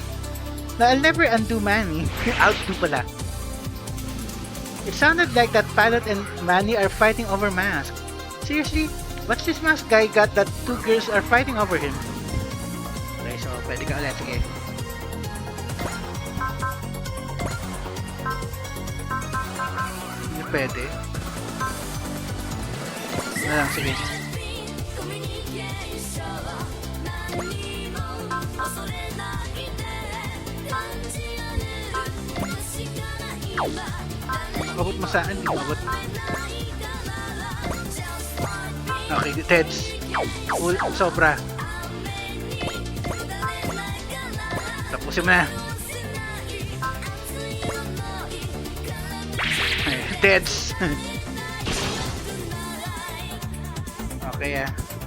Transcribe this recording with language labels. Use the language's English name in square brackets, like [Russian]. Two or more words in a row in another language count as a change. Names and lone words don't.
[English] Now I'll never undo Manny. [Filipino] Outdo pala. [English] It sounded like that Pilot and Manny are fighting over Mask. Seriously? What's this Mask guy got that two girls are fighting over him? [Filipino] Okay, so pwede ka ulit. Sige. Hindi pwede. Ano lang, sige. Abot mo saan? Hindi mo abot. Okay, Teds. Sobra. Tapusin mo na. Teds. Okay ah.